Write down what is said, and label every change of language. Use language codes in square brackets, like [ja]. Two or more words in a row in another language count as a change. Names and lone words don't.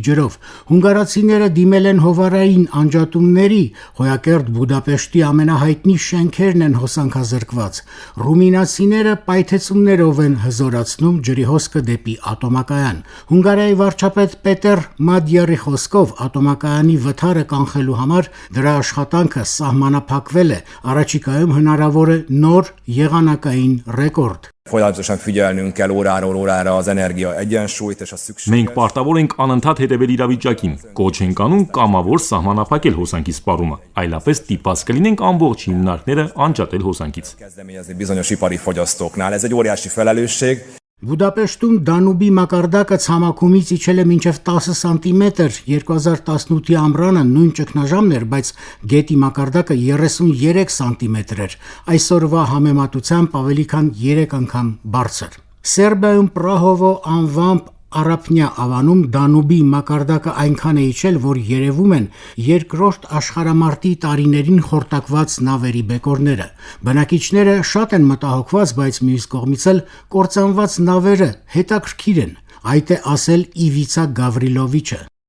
[hy] ջրով։ Հունգարացիները դիմել են հովարային անջատումների, Հոյակերտ Բուդապեշտի ամենահայտնի շենքերն են հոսանքազրկված։ Ռումինացիները պայթեցումներով են հզորացնում ջրի հոսքը դեպի ատոմակայան։ Հունգարիայի վարչապետ Պետեր Մադյարի խոսքով ատոմակայանի վթարը կանխելու համար դրա աշխատանքը սահմանափակվել է։ Առաջիկայում հնարավոր է նոր եղանակային ռեկորդ։ [hu] Folyamatosan figyelnünk kell óráról órára az energia egyensúlyt és a szükség. [hy] Մենք պարտավոր ենք անընդհատ հետևել իրավիճակին, կոչ ենք անում կամավոր սահմանափակել հոսանքի սպառումը, այլապես ստիպված կլինենք ամբողջ հիմնարկները անջատել հոսանքից։ [hu] Kezdeményezni bizonyos ipari fogyasztóknál. Ez egy óriási felelősség. [hy] Բուդապեշտում Դանուբի մակարդակը ցամաքումից իջել է մինչև 10 սանտիմետր, 2018-ի ամռանը նույն ճգնաժամն էր, բայց գետի մակարդակը 33 սանտիմետր էր, այսօրվա համեմատությամբ ավելի քան 3 անգամ բարձր։ Սերբիայում Պրահովո անվամբ Արապնյա ավանում Դանուբի մակարդակը այնքան է իջել, որ երևում են երկրորդ աշխարհամարտի տարիներին խորտակված նավերի բեկորները։ Բնակիչները շատ են մտահոգված, բայց մյուս կողմից էլ կործանված նավերը հետաքրքիր են։ Այդ է ասել Իվիցա Գավրիլովիչը։